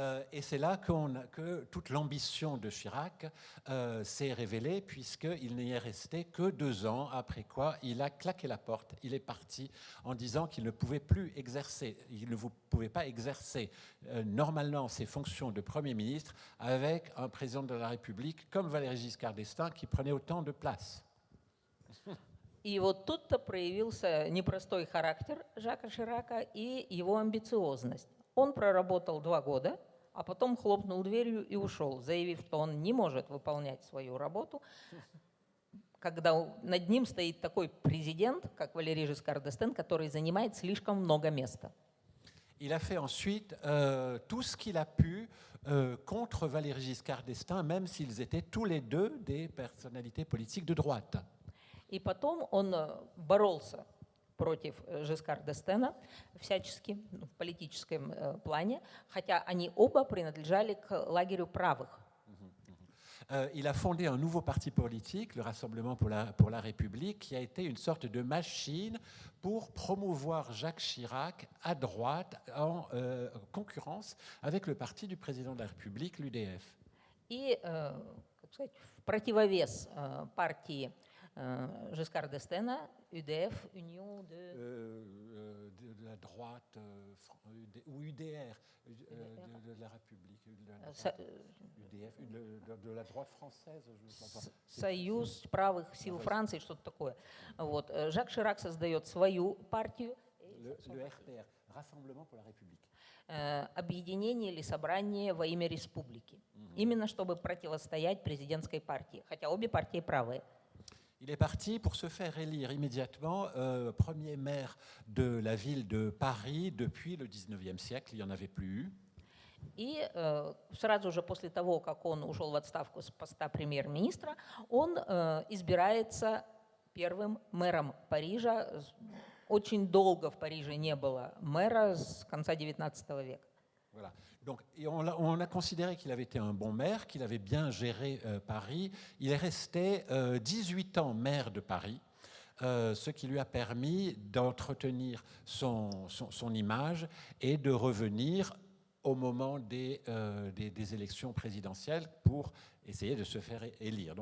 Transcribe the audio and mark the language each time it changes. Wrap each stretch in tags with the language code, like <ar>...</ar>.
<fr>Et c'est là que toute l'ambition de Chirac s'est révélée, puisqu'il n'y est resté que 2 ans, après quoi il a claqué la porte. Il est parti en disant qu'il ne pouvait plus exercer, il ne pouvait pas exercer normalement ses fonctions de Premier ministre avec un président de la République comme Valéry Giscard d'Estaing qui prenait autant de place.</fr> <ru>И вот тут-то проявился непростой характер Жака Ширака и его амбициозность. Он проработал 2 года, а потом хлопнул дверью и ушел, заявив, что он не может выполнять свою работу, когда над ним стоит такой президент, как Валерий Жискар д'Эстен, который занимает слишком много места.</ru> <fr>Il a fait ensuite tout ce qu'il a pu contre Valéry Giscard d'Estaing, même s'ils étaient tous les deux des personnalités politiques de droite.</fr> <ru>И потом он боролся против Жискар д'Эстена всячески, в политическом плане, хотя они оба принадлежали к лагерю правых.</ru> <fr>Il a fondé un nouveau parti politique, le Rassemblement pour la République, qui a été une sorte de machine pour promouvoir Jacques Chirac à droite en concurrence avec le parti du président de la République, l'UDF.</fr> <ru>И, как сказать, в противовес партии Жискар д'Эстена, UDF, Union</ru> <fr>de la droite, ou UDR, de la République, UDF, de la droite française, je ne sais pas.</fr> <ru>Союз правых сил Франции, что-то такое. Вот. Жак Ширак создает свою партию.</ru> <fr>Le RPR, Rassemblement pour la République.</fr> <ru>Объединение или собрание во имя республики. Именно чтобы противостоять президентской партии, хотя обе партии правые.</ru> <fr>Il est parti pour se faire élire immédiatement premier maire de la ville de Paris depuis le 19e siècle. Il n'y en avait plus eu.</fr> <ru>И сразу же после того, как он ушел в отставку с поста премьер-министра, он избирается первым мэром Парижа. Очень долго в Париже не было мэра с конца XIX века.</ru> <fr>Voilà. Donc, on a considéré qu'il avait été un bon maire, qu'il avait bien géré Paris. Il est resté 18 ans maire de Paris, ce qui lui a permis d'entretenir son image et de revenir au moment des élections présidentielles pour essayer de se faire élire.</fr>